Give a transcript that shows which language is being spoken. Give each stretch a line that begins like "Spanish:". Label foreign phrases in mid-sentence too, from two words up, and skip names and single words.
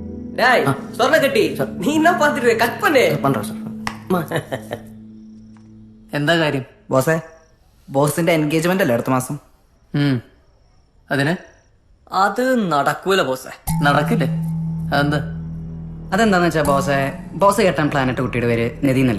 Tamil: டேய் சொர்ண கட்டி நீ என்ன பாத்துட்டு கட் பண்ணு
Malayalam: പണ്ടോ സാർ എന്താ കാര്യം? ബോസേ, ബോസിന്റെ എൻഗേജ്മെന്റ് അല്ലേ അടുത്ത മാസം? അതിന് അത് നടക്കൂല ബോസേ. നടക്കില്ലേ? അതെന്താ? അതെന്താന്ന് വെച്ചാ ബോസ് കെട്ടാൻ പ്ലാനറ്റ് കുട്ടിയുടെ പേര് നിധി എന്നല്ലേ?